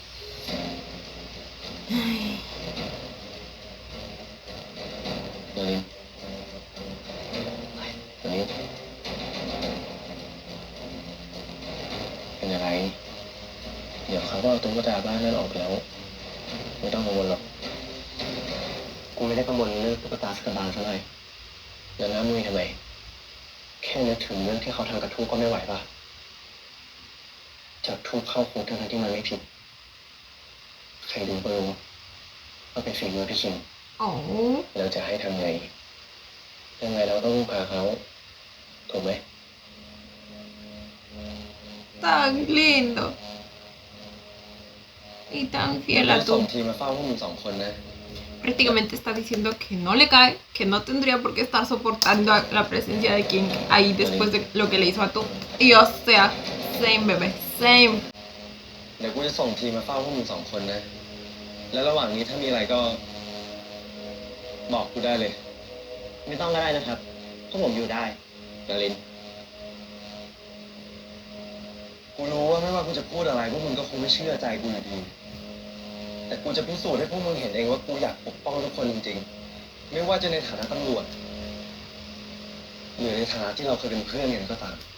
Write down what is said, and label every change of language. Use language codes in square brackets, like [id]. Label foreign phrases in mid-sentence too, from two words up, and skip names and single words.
[th] เดี๋ยวนี้เดี๋ยวนี้เป็นยังไงเดี๋ยวเขาก็เอาตุ๊กตาบ้านนั่นออกไปแล้ว ไม่ต้องกังวลหรอก กูไม่ได้กังวลเรื่องตุ๊กตาสกบาลเท่าไหร่แล้วน้ามุ้ยทำไม แค่นึกถึงเรื่องที่เขาทำกับทูกก็ไม่ไหวป่ะ จับทูกเข้าคุกทั้งที่มันไม่ผิด ใครดูก็รู้ว่าเป็นฝีมือพี่คิง [es] Oh, [th] เราจะให้ทำไง ยังไงเราต้องพาเขา ถูกไหม [es] tan lindo. Y tan fiel [th] เรา [es] a [th] ส่ง [es] tú. [th] ทีมมาเฝ้าพวกมึง2 คนนะ [es] prácticamente está diciendo que no le cae, que no tendría por qué estar soportando la presencia de King ahí después de lo que le hizo a tú. Y o sea, [en] same bebé, same. [th] เดี๋ยวกูจะส่งทีมมาเฝ้าพวกมึง2 คนนะ แล้วระหว่างนี้ถ้ามีอะไรก็ บอกกูได้เลย ไม่ต้องก็ได้นะครับพวกผมอยู่ได้นาริน กูรู้ว่าไม่ว่ากูจะพูดอะไรพวกมึงก็คงไม่เชื่อใจกูอยู่ดี แต่กูจะพิสูจน์ให้พวกมึงเห็นเองว่ากูอยากปกป้องทุกคนจริงๆ ไม่ว่าจะในฐานะตำรวจหรือในฐานะที่เราเคยเป็นเพื่อนกันก็ตาม